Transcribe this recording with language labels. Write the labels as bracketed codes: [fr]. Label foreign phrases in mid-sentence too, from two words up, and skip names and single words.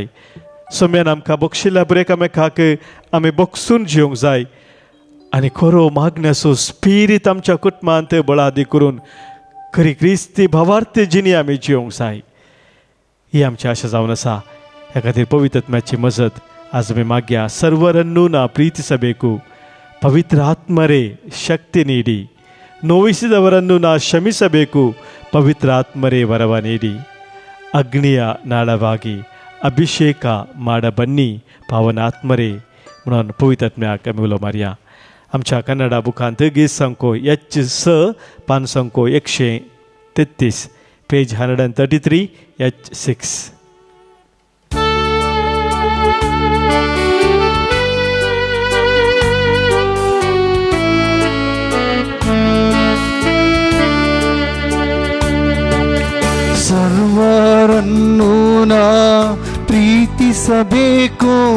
[kok] सोम्यान आमकां बक्षिल्ल्या बरे एकामेकाक आमी बक्षून जिवंक जाय आनी खरो मागण्याचो स्पिरीट आमच्या कुटुंबांत बळादी करून खरी क्रिस्ती भावार्थ जिणी आमी जिवंक जाय. ही आमची आशा जावन आसा. ह्या खातीर पवित्र आत्म्याची मजत आज आमी मागया. [kn] ಸರ್ವರನ್ನೂ ನಾ ಪ್ರೀತಿ ಸಭೆಕೂ ಪವಿತ್ರ ಆತ್ಮರೇ ಶಕ್ತಿ ನೀಡಿ, ನೋಯಿಸಿದವರನ್ನು ನಾ ಕ್ಷಮಿಸಬೇಕು, ಪವಿತ್ರ ಆತ್ಮರೇ ವರವ ನೀಡಿ, ಅಗ್ನಿಯ ನಾಳವಾಗಿ ಅಭಿಷೇಕ ಮಾಡ ಬನ್ನಿ ಪಾವನಾತ್ಮರೇ [kok] म्हणून पवित्र आत्म्याक आमी उलो मारया. आमच्या कन्नडा बुकांत गीत संको H6 पान संको 133 पेज 133 H6. [kn] ಸರ್ವರನ್ನೂ ನಾ ಪ್ರೀತಿಸಬೇಕು,